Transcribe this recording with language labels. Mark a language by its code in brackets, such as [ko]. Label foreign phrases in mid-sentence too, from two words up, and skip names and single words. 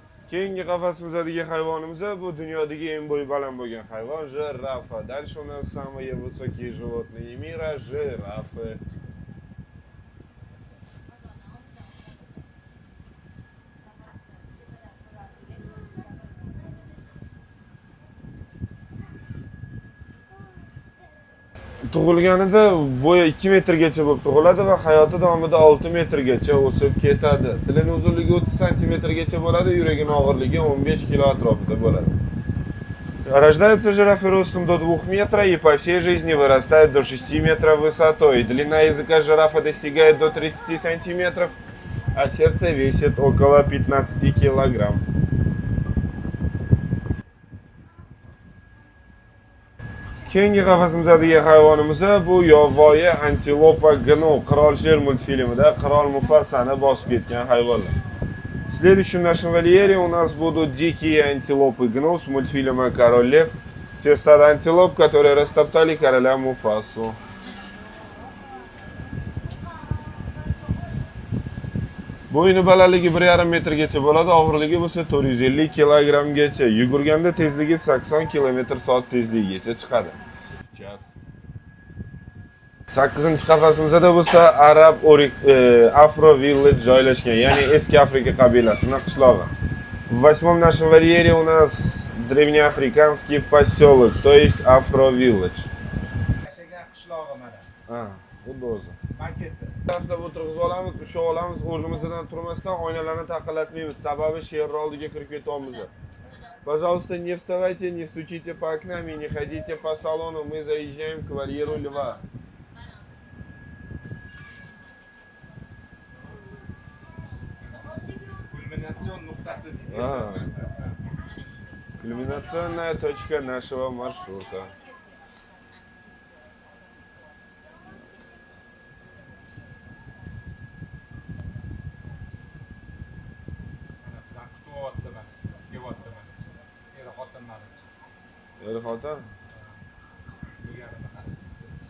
[uz] Keyingi qafasimizdagi hayvonimiz bu dunyodagi eng bo'yi baland bo'lgan hayvon jirafa. [ru] Дальше у нас самые высокие животные мира жирафы. [uz] Tug'ilganida bo'yi 2 metrgacha bo'lib tug'iladi va hayoti davomida 6 metrgacha o'sib ketadi. Tilining uzunligi 30 santimetrgacha bo'ladi, yuragining og'irligi 15 kg atrofida bo'ladi. [ru] Рождаются жирафы ростом до 2 метров и по всей жизни вырастают до 6 метров высотой. Длина языка жирафа достигает до 30 сантиметров, а сердце весит около 15 килограмм. [uz] Keyingi qafasimizdagi hayvonimiz bu yovvoyi antilopa gnu. Qirol sher multfilmida Qirol Mufasani bosib ketgan hayvonlar. [ru] В следующем нашем вольере у нас будут дикие антилопы гну с мультфильма «Король лев». Те стадо антилоп, которые растоптали короля Муфасу. [uz] Bo'yni balandligi 1,5 metrgacha bo'ladi, og'irligi bo'lsa 450 kilogrammgacha. Yugurganda tezligi 80 km/soat tezligigacha chiqadi. 8-chi qafasimizda bo'lsa Arab Afro Village joylashgan, ya'ni eski Afrika qabilasining qishlog'i. [ru] В 8-м нашем вольере у нас древнеафриканский поселок, то есть Afro Village. [uz] Yashagan qishlog'i mana. Ha, xuddi o'zi. Maketi. Tashlab o'tirg'izib olamiz, ushlab olamiz, o'rnimizdan turmasdan oynalarni taqillatmaymiz. Sababi sherni oldiga kirib ketyapmiz. [ru] Пожалуйста, не вставайте, не стучите по окнам и не ходите по салону. Мы заезжаем к вольеру льва. [uz] Kulminatsion nuqtasi deydi. [ru] Кульминационная точка нашего маршрута. [uz] Bizani kutyapti mana. Kelyapti mana. Eri xotinlar. Eri xotin? Bularni qarasizchi.